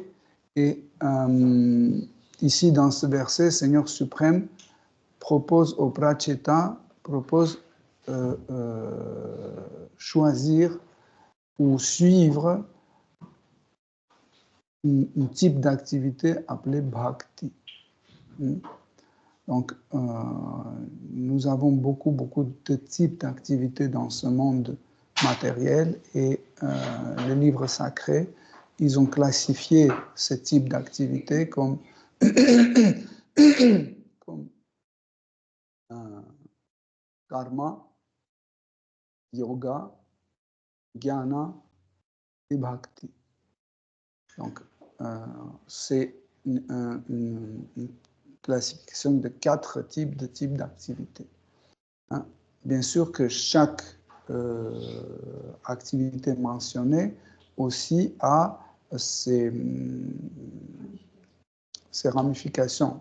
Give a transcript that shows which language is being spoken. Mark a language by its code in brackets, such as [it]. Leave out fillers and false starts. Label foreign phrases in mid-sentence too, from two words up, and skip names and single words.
[fr] Et ici, dans ce verset, Seigneur suprême propose au Pracheta, choisir ou suivre un type d'activité appelé bhakti. Donc, nous avons beaucoup de types d'activités dans ce monde matériel et les livres sacrés, ils ont classifié ces types d'activités comme, karma, yoga, jnana et bhakti. Donc, c'est une classification de 4 types d'activités. Hein. Bien sûr que chaque activité mentionnée aussi a ses ramifications.